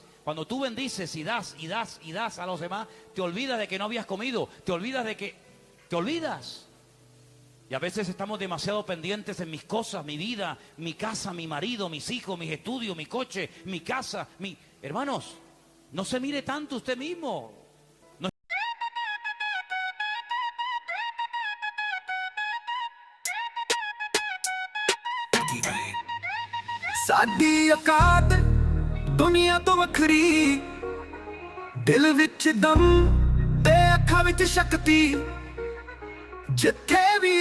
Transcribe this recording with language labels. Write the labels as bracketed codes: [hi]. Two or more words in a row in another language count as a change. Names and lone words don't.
[es] Cuando tú bendices y das, y das, y das a los demás, te olvidas de que no habías comido, te olvidas de que... Te olvidas. Y a veces estamos demasiado pendientes en mis cosas, mi vida, mi casa, mi marido, mis hijos, mis estudios, mi coche, mi casa, Hermanos, no se mire tanto usted mismo. No... [pa] ਸਾਡੀ ਔਕਾਤ ਦੁਨੀਆ ਤੋਂ ਵੱਖਰੀ ਦਿਲ ਵਿੱਚ ਦਮ ਤੇ ਅੱਖਾਂ ਵਿੱਚ ਸ਼ਕਤੀ ਜਿੱਥੇ ਵੀ